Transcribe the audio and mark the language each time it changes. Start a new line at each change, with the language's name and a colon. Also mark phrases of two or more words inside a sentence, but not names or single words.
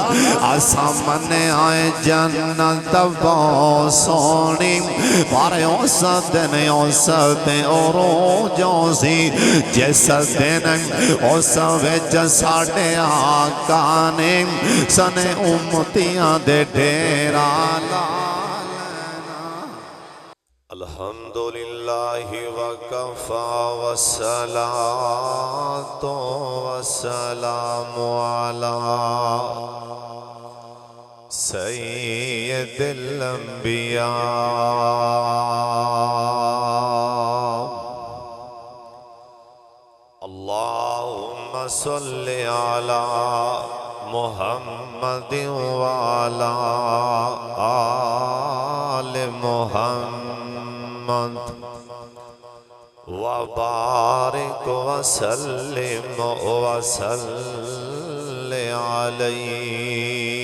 Punjabi: اساں منیا جنت بہت سوہنی، پر اس دن روزوں سی جس دن اس وچ ساڈے آقا نے سنے امتیاں دے ڈیرا لا لینا.
Arabic: الحمد لله وكفى والصلاة والسلام على سيد الأنبياء. اللهم صل على محمد وعلى آل محمد وبارك وسلم وصل عليه.